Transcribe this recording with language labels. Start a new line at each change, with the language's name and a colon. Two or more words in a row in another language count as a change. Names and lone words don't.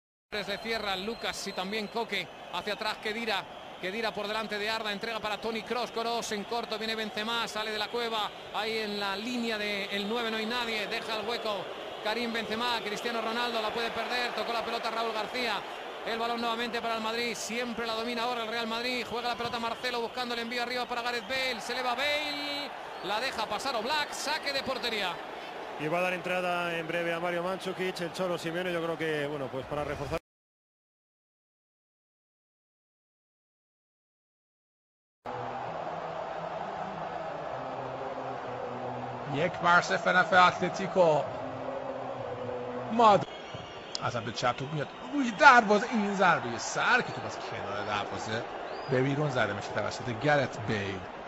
Spanish: Le cierran Lucas y también Coque hacia atrás. Khedira por delante de Arda, entrega para Toni Kroos en corto, viene Benzema, sale de la cueva, ahí en la línea del 9 no hay nadie, deja el hueco Karim Benzema, Cristiano Ronaldo la puede perder, tocó la pelota Raúl García, el balón nuevamente para el Madrid, siempre la domina ahora el Real Madrid, juega la pelota Marcelo buscando el envío arriba para Gareth Bale, se eleva Bale, la deja pasar Oblak, saque de portería. Y va a dar entrada en breve a Mario Mandžukić, el Cholo Simeone, yo creo que, bueno, pues para reforzar.
Persian: یک بر صفر نفع اتلتیکو. ازم به چپ توپ میاد روی دروازه، این ضربه سر که توپ از کنار دروازه به بیرون زده میشه توسط گرت بیل.